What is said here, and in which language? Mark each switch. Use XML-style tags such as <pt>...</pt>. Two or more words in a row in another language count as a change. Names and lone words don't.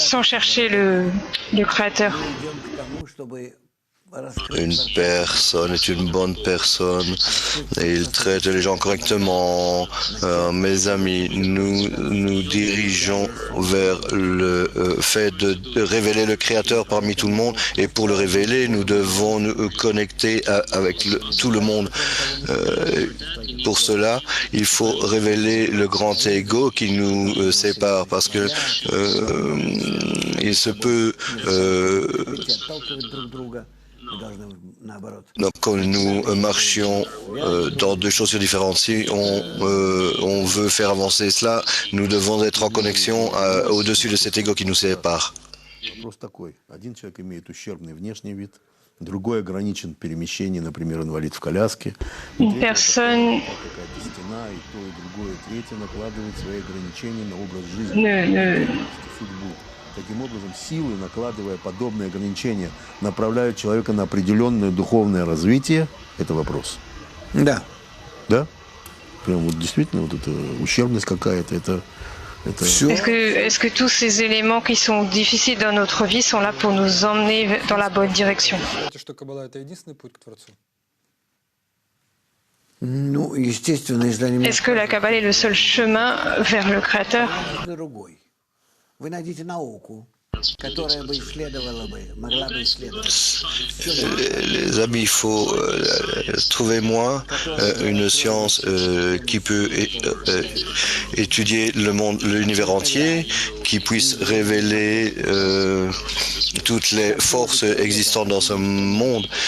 <fr>sans chercher le Créateur?</fr> <ru>Мы идем к тому, чтобы раскрыть</ru> <fr>Une personne est une bonne personne et il traite les gens correctement. Mes amis, nous nous dirigeons vers le fait de révéler le Créateur parmi tout le monde, et pour le révéler, nous devons nous connecter avec tout le monde. Pour cela, il faut révéler le grand ego qui nous sépare, parce que il se peut</fr> <ru>отталкивать друг друга. Мы должны наоборот.</ru> <fr>donc, quand nous marchions dans deux choses différentes, si on veut faire avancer cela, nous devons être en connexion au-dessus de cet ego qui nous sépare.</fr> <ru>Вопрос такой. Один человек имеет ущербный внешний вид, другой ограничен перемещением, например, инвалид в коляске.</ru> <fr>Une personne</fr> <ru>Какая-то стена, и то, и другое, и третье накладывает свои ограничения на образ жизни, судьбу. Таким образом, силы, накладывая подобные ограничения, направляют человека на определенное духовное развитие. Это вопрос. Да. Да? Прям вот действительно вот эта ущербность какая-то, это Все.</ru> <fr>Est-ce que tous ces éléments qui sont difficiles dans notre vie sont là pour nous emmener dans la bonne direction?</fr> <ru>Считаете, что Каббала — это единственный путь к Творцу? Ну, естественно, если они</ru> <fr>Est-ce que la Kabbale est le seul chemin vers le Créateur?</fr> <ru>другой. Вы найдите науку, которая бы исследовала бы, могла бы исследовать все</ru> <fr>Les amis, il faut trouver moi une science qui peut étudier le monde, l'univers entier, qui puisse révéler toutes les forces existantes dans ce monde.</fr>